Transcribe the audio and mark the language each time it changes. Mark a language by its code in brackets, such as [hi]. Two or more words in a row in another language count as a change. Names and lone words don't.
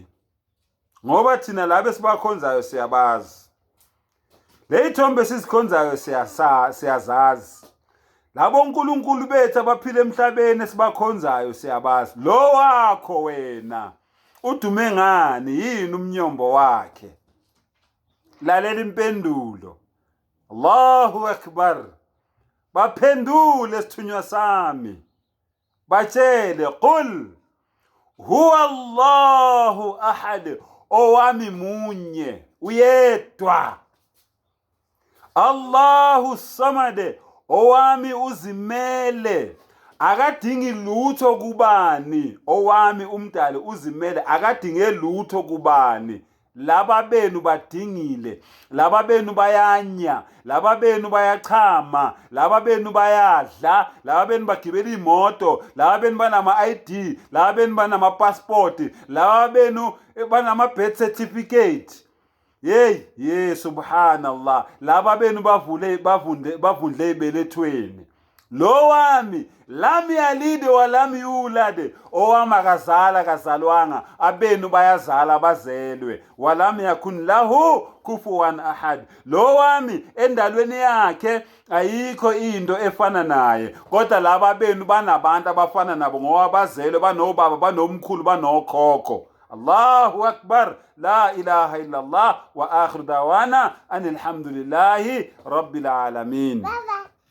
[zu] Ngoba thina laba esibakhonzayo siyabazi, le ithombe sizikhonzayo siyazazi, labo onkulunkulu bethu abaphila emhlabeni esibakhonzayo siyabazi. Lo wakho wena udume ngani? Yini umnyombo wakhe? Lalela impendulo. [ar] الله أكبر. [zu] Baphendule sithunywa sami, batshele [ar] قل هو الله أحد, [zu] owami munye uyedwa. [ar] الله صمد, [zu] owami uzimele, akadingi lutho kubani. Owami umdali uzimele, akadinge lutho kubani. Laba benu badingile, laba benu bayanya, laba benu bayachama, laba benu bayadla, laba benu bagibela imoto, laba benu banama ID, laba benu banama passport, laba benu banama [en] birth certificate. [ar] يا سبحان الله. [zu] Laba benu bavundle ebelethweni. Lo wami [ar] لم يلد ولم يولد, [zu] owami akazala kazalwanga, abenu bayazala bazelwe. [ar] ولم يكن له كفوا أحد, [zu] lo wami endalweni yakhe ayikho into efana naye. Kodwa laba benu banabantu abafana nabo ngoba bazelwe, banobaba, banomkhulu, banokhokho. [ar] الله أكبر. لا إله إلا الله وآخر دعوانا أن الحمد لله رب العالمين.